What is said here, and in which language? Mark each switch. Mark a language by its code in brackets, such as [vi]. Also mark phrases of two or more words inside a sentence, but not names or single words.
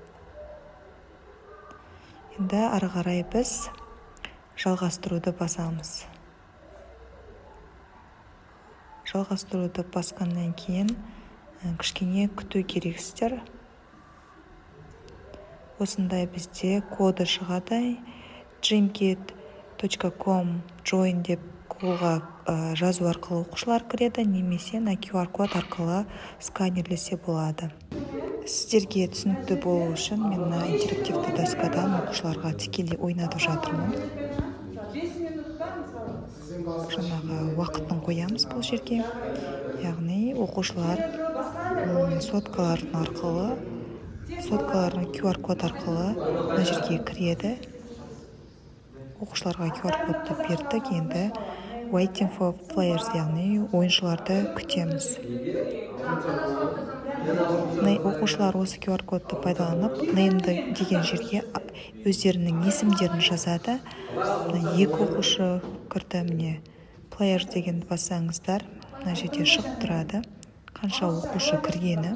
[kk] Енді ары қарай біз жалғастыруды басамыз. Жалғастыруды басқаннан кейін кішкене күту керексіздер. Осындай бізде коды шығады. dreamkit.com join деп Googleға жазу арқылы оқушылар кіреді, немесе на QR-код арқылы сканерлесе болады. Сіздерге түсінікті болу үшін мен интерактивті доскадан оқушыларға тікелей ойнатып жатырмын. Жаңағы уақытын қоямыз бұл жерге. Яғни оқушылар соткалардың QR-код арқылы мына жерге кіреді. оқушыларға QR-кодты бердік. [en] Енді waiting for players, [kk] яғни ойыншыларды күтеміз. Оқушылар осы QR-кодты пайдаланып, name'ді деген жерге өздерінің есімдерін жазады. Екі оқушы кірді, міне player деген бассаңыздар, мына жерде шығып тұрады қанша оқушы кіргені.